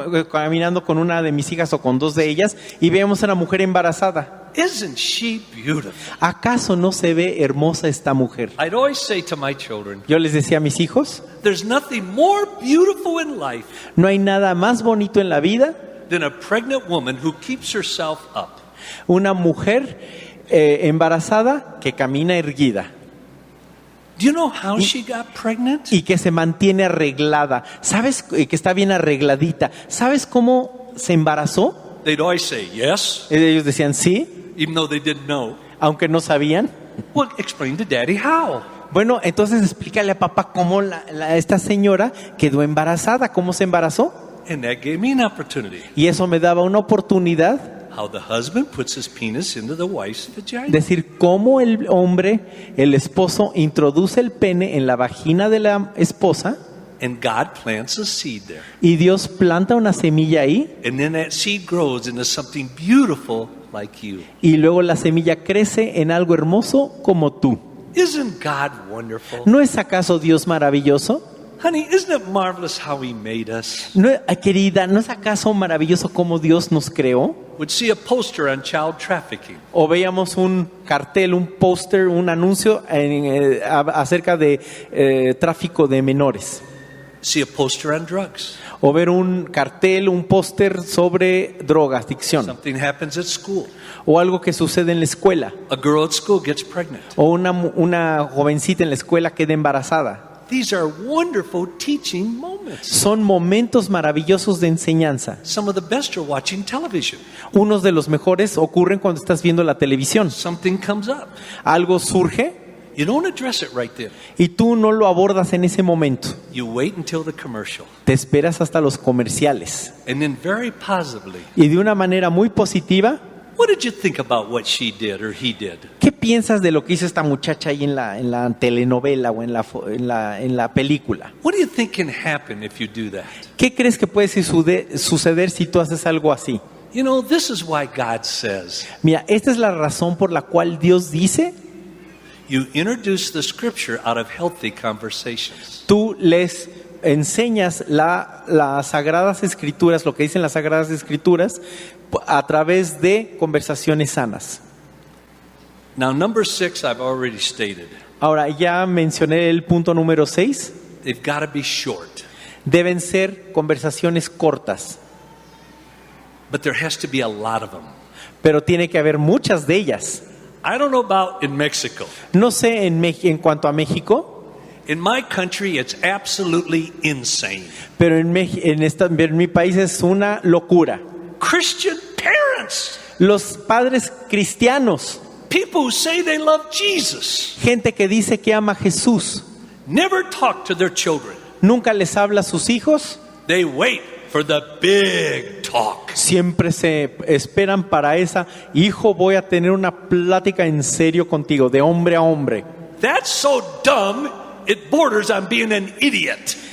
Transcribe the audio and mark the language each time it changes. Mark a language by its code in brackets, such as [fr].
[es] Caminando con una de mis hijas o con dos de ellas, y veíamos a una mujer embarazada. [en] Isn't she beautiful? [es] ¿Acaso no se ve hermosa esta mujer? [en] I'd always say to my children, [es] Yo les decía a mis hijos, [en] there's nothing more beautiful in life [es] no hay nada más bonito en la vida, [en] than a pregnant woman who keeps herself up. [es] una mujer embarazada que camina erguida [en] Do you know how she got pregnant? [es] y que se mantiene arreglada. ¿Sabes? Que está bien arregladita. ¿Sabes cómo se embarazó? [en] They'd always say yes, [es] Ellos decían sí, [en] even though they didn't know. [es] aunque no sabían. [en] Well, explain to Daddy how. [es] Bueno, entonces explícale a papá cómo esta señora quedó embarazada, cómo se embarazó. [en] And that gave me an opportunity. [es] Y eso me daba una oportunidad [en] How the husband puts his penis into the wife's vagina. [es] decir cómo el hombre, el esposo, introduce el pene en la vagina de la esposa [en] And God plants a seed there. [es] y Dios planta una semilla ahí [en] And then that seed grows into something beautiful like you. [es] y luego la semilla crece en algo hermoso como tú. [en] Isn't God wonderful? [es] ¿No es acaso Dios maravilloso? [en] Honey, isn't it marvelous how He made us? [es] Querida, ¿no es acaso maravilloso cómo Dios nos creó? [en] would see a poster on child trafficking. [es] O veíamos un cartel, un póster, un anuncio acerca de tráfico de menores. [en] See a poster on drugs. [es] O ver un cartel, un póster sobre drogas, adicción. [en] Something happens at school. [es] O algo que sucede en la escuela. [en] A girl at school gets pregnant. [es] O una jovencita en la escuela queda embarazada. [en] These are wonderful teaching moments. [es] Son momentos maravillosos de enseñanza. [en] Some of the best are watching television. [es] Unos de los mejores ocurren cuando estás viendo la televisión. [en] Something comes up. [es] Algo surge [en] You don't address it right then. [es] y tú no lo abordas en ese momento. [en] You wait until the commercial. [es] Te esperas hasta los comerciales. [en] And then very positively, [es] Y de una manera muy positiva, [en] what did you think about what she did or he did? [es] ¿qué piensas de lo que hizo esta muchacha ahí en la telenovela o en la película? [en] What do you think can happen if you do that? [es] ¿Qué crees que puede suceder si tú haces algo así? [en] You know, this is why God says, [es] Mira, esta es la razón por la cual Dios dice, [en] you introduce the scripture out of healthy conversations. [es] tú les enseñas las Sagradas Escrituras, lo que dicen las Sagradas Escrituras, a través de conversaciones sanas. [en] Now, number 6, I've already stated. [es] Ahora, ya mencioné el punto número 6. [en] They've got to be short. [es] Deben ser conversaciones cortas, [en] But there has to be a lot of them. [es] pero tiene que haber muchas de ellas. [en] I don't know about in Mexico. [es] No sé en cuanto a México, [en] In my country, it's absolutely insane. [es] pero en mi país es una locura. [en] Christian parents, [es] Los padres cristianos, [en] people who say they love Jesus, [es] gente que dice que ama a Jesús, [en] never talk to their children. [es] nunca les habla a sus hijos, [en] They wait for the big talk. [es] siempre se esperan para esa, hijo, voy a tener una plática en serio contigo, de hombre a hombre. [en] That's so dumb, it borders on being an idiot.